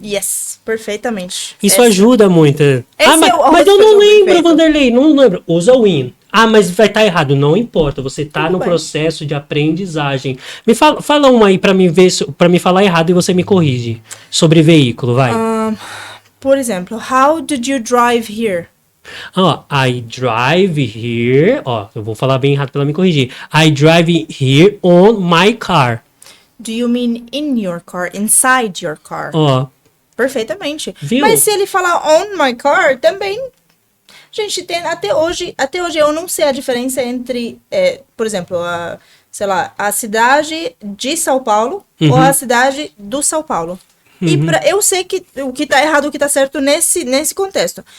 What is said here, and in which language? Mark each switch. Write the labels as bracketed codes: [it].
[en] Yes, [pt] perfeitamente. Isso ajuda muito. Mas eu não lembro, Vanderlei, não lembro. Usa o in. Ah, mas vai estar errado. Não importa, você está Tudo no bem. processo de aprendizagem. Me fala uma aí para mim ver, para me falar errado e você me corrige. Sobre veículo, vai. Por exemplo, [en] how did you drive here? Ó, I drive here. Ó, eu vou falar bem errado para ela me corrigir. I drive here on my car. Do you mean in your car, inside your car? [pt] Ó, Perfeitamente. Viu? Mas se ele falar [en] on my car, [pt] também. Gente, tem até hoje eu não sei a diferença entre, por exemplo, sei lá, a cidade de São Paulo ou a cidade do São Paulo. E eu sei que o que tá errado, o que tá certo nesse contexto.